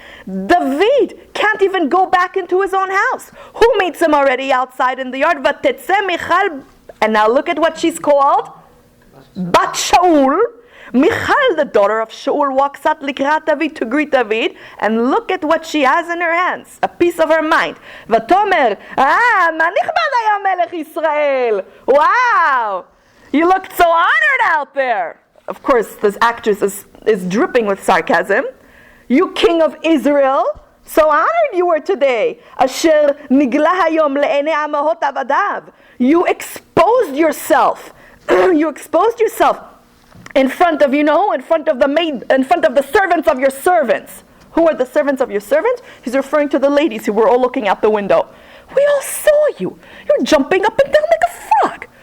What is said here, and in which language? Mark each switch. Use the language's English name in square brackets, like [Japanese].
[English] David can't even go back into his own house. Who meets him already outside in the yard? [Hebrew] ותצא מיכל, [English] and now look at what she's called. Bat Shaul. Michal, the daughter of Shaul, walks out לקראת David to greet David, and look at what she has in her hands, a piece of her mind. [Hebrew] ותאמר, מה נכבד היה מלך ישראל? [English] Wow! You looked so honored out there. Of course, this actress is dripping with sarcasm. You king of Israel, so honored you were today. [Hebrew] אשר נגלה היום לעיני אמהות עבדיו. [English] You exposed yourself. You exposed yourself in front of, in front of the maid, in front of the servants of your servants. Who are the servants of your servants? He's referring to the ladies who were all looking out the window. We all saw you. You're jumping up and down like a frog.